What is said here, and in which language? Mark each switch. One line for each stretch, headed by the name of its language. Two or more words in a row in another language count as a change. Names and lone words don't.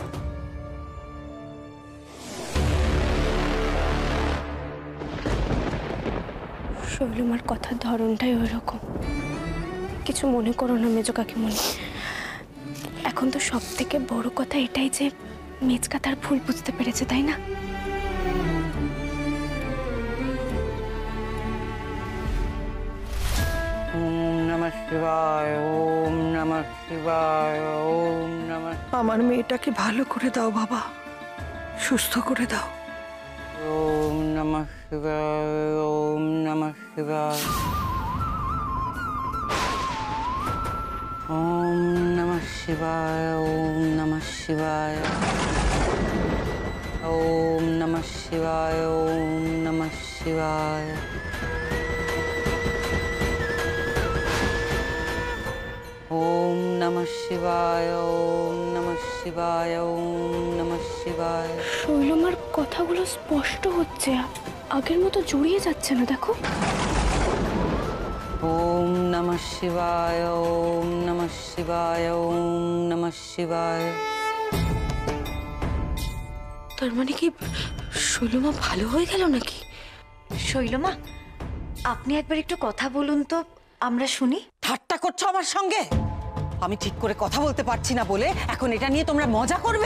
Bangla: শৈলমার কথার ধরনটাই ওই রকম। কিছু মনে করো না মেজো কাকিমণি। এখন তো সব থেকে বড় কথা এটাই যে মেজকা তার ভুল বুঝতে পেরেছে, তাই না?
Sanskrit: ওম নমঃ শিবায়, ওম নমঃ শিবায়, ওম নমঃ।
Bangla: আমার মেয়েটাকে ভালো করে দাও বাবা, সুস্থ করে দাও।
Sanskrit: ওম নমঃ শিবায়, ওম নমঃ শিবায়, ওম নমঃ শিবায়, ওম নমঃ শিবায়, ওম নমঃ শিবায়, ওম নমঃ শিবায়, ওম নমঃ শিবায়, ওম নমঃ শিবায়, ওম নমঃ শিবায়।
Bangla: শৈলমার কথাগুলো স্পষ্ট হচ্ছে, আগের মতো জড়িয়ে যাচ্ছে না, দেখো।
Sanskrit: ওম নমঃ শিবায়, ওম নমঃ শিবায়, ওম নমঃ শিবায়।
Bangla: তার মানে কি শৈলমা ভালো হয়ে গেল নাকি? শৈলমা, আপনি একবার একটু কথা বলুন তো, আমরা শুনি। ঠাট্টা করছো আমার সঙ্গে? আমি ঠিক করে কথা বলতে পারছি না বলে এখন এটা নিয়ে তোমরা মজা করবে?